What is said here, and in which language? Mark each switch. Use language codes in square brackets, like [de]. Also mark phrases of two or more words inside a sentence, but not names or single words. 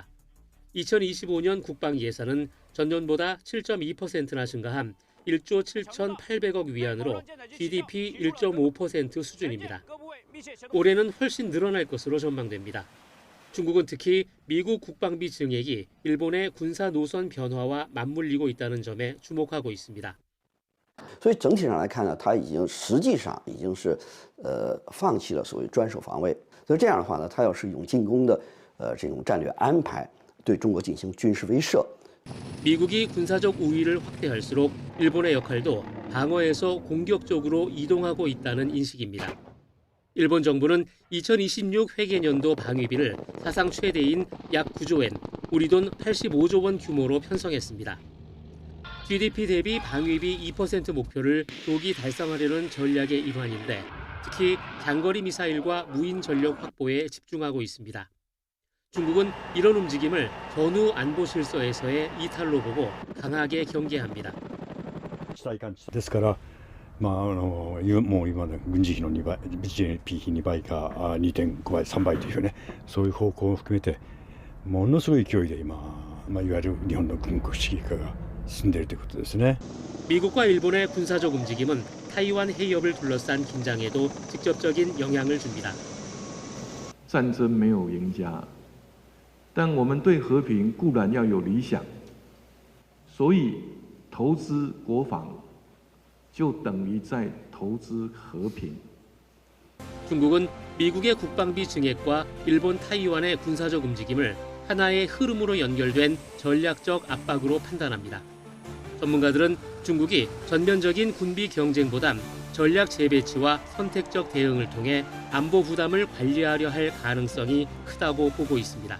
[ko] 2025년 국방 예산은 전년보다 7.2%나 증가한 1조 7,800억 위안으로 GDP 1.5% 수준입니다. 올해는 훨씬 늘어날 것으로 전망됩니다. 중국은 특히 미국 국방비 증액이 일본의 군사 노선 변화와 맞물리고 있다는 점에 주목하고 있습니다. [zh] 所以整体上来看呢，它实际上已经是放弃了所谓专守防卫。所以这样的话呢，它要是用进攻的这种战略安排，对中国进行军事威慑。 [ko] 미국이 군사적 우위를 확대할수록 일본의 역할도 방어에서 공격적으로 이동하고 있다는 인식입니다. 일본 정부는 2026 회계년도 방위비를 사상 최대인 약 9조 엔, 우리 돈 85조 원 규모로 편성했습니다. GDP 대비 방위비 2% 목표를 조기 달성하려는 전략의 일환인데 특히 장거리 미사일과 무인 전력 확보에 집중하고 있습니다. 중국은 이런 움직임을 전후 안보 실서에서의 이탈로 보고 강하게 경계합니다. [ja] ですから、もう今の軍事費の2倍、GDP 比2倍か2.5倍、3倍というね、そういう方向を含めて、ものすごい勢いで今、いわゆる日本の軍国主義化が進んでいるということですね。 [ko] 미국과 일본의 군사적 움직임은 타이완 해협을 둘러싼 긴장에도 직접적인 영향을 줍니다. [zh] 战争没有赢家，但我们对和平固然要有理想，所以投资国防就等于在投资和平。 [ko] 중국은 미국의 국방비 증액과 일본 타이완의 군사적 움직임을 하나의 흐름으로 연결된 전략적 압박으로 판단합니다. 전문가들은 중국이 전면적인 군비 경쟁보단 전략 재배치와 선택적 대응을 통해 안보 부담을 관리하려 할 가능성이 크다고 보고 있습니다.